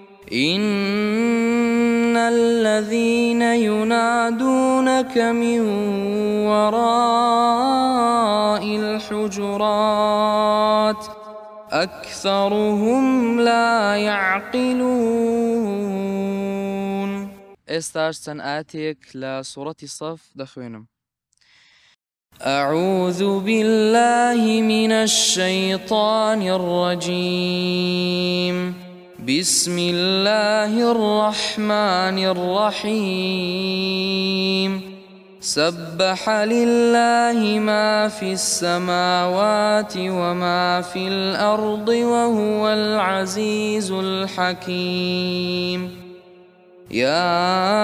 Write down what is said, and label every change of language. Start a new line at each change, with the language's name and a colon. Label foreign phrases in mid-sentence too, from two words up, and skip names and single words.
Arabic: إن الذين ينادونك من وراء الحجرات أكثرهم لا يعقلون.
Central Kurdish: ئێستاش چەند ئاەتێک لە سوورەتی سەف دەخوێنم.
Arabic: أعوذ بالله من الشيطان الرجيم بسم الله الرحمن الرحيم سبح لله ما في السماوات وما في الأرض وهو العزيز الحكيم يا